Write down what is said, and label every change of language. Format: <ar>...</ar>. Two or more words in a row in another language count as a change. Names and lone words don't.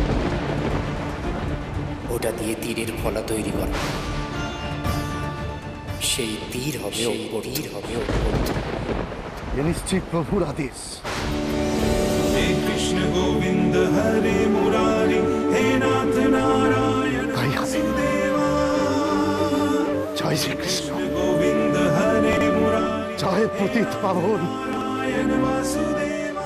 <bn>ওটা দিয়ে তীরের ফলা তৈরি করা, সেই তীর হবে তীর হবে নিশ্চিত প্রভুর আদেশ।</bn> <sa>हे कृष्ण गोविंद हरे मुरारी हे नाथ नारायण वासुदेवा।</sa> <bn>জয় শ্রীকৃষ্ণ।</bn> <sa>गोविंद हरे मुरारी</sa> <bn>জয় পতিত পাবন,</bn> <sa>नारायण वासुदेवा।</sa>